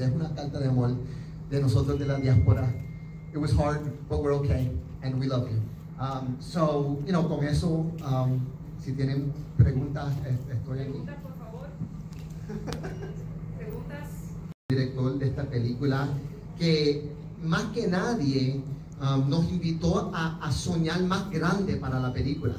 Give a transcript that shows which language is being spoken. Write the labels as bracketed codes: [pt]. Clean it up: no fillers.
[es] Es una carta de amor de nosotros de la diáspora. [en] It was hard, but we're okay, and we love you. [es] So, you know, con eso, si tienen preguntas, estoy aquí. Preguntas, por favor. Preguntas. Director de esta película, que más que nadie nos invitó a soñar más grande para la película.